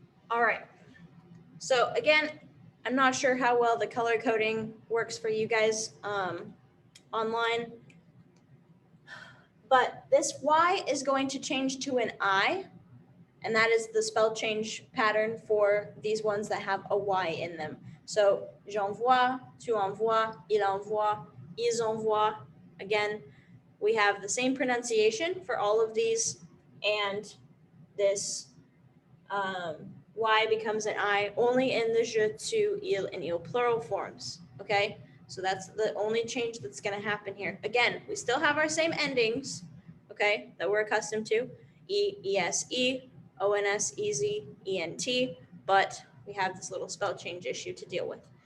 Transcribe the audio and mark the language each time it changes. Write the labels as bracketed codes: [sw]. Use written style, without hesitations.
[en] All right. So again, I'm not sure how well the color coding works for you guys online, but this Y is going to change to an I, and that is the spell change pattern for these ones that have a Y in them. [fr] So, j'envoie, tu envoies, il envoie, ils envoient. [en] Again, we have the same pronunciation for all of these, and this Y becomes an I only in the je, tu, il, and il plural forms. Okay, so that's the only change that's going to happen here. Again, we still have our same endings, okay, that we're accustomed to: e, es, ons, ez, ent, but we have this little spell change issue to deal with.